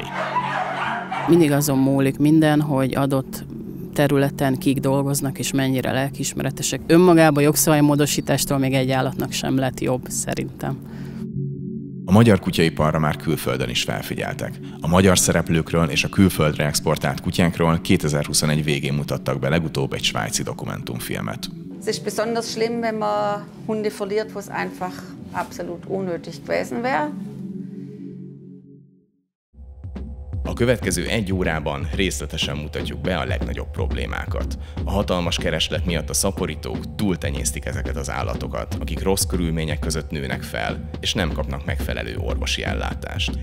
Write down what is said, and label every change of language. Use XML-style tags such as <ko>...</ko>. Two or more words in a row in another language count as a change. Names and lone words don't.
<hu>Mindig azon múlik minden, hogy adott területen kik dolgoznak és mennyire lelkiismeretesek. Önmagában jogszabálymódosítástól még egy állatnak sem lett jobb, szerintem. A magyar kutyaiparra már külföldön is felfigyeltek. A magyar szereplőkről és a külföldre exportált kutyákról 2021 végén mutattak be legutóbb egy svájci dokumentumfilmet.</hu> <de>Es ist besonders schlimm, wenn man Hunde verliert, wo es einfach absolut unnötig gewesen wäre.</de> <hu>A következő 1 órában részletesen mutatjuk be a legnagyobb problémákat. A hatalmas kereslet miatt a szaporítók túltenyésztik ezeket az állatokat, akik rossz körülmények között nőnek fel, és nem kapnak megfelelő orvosi ellátást.</hu>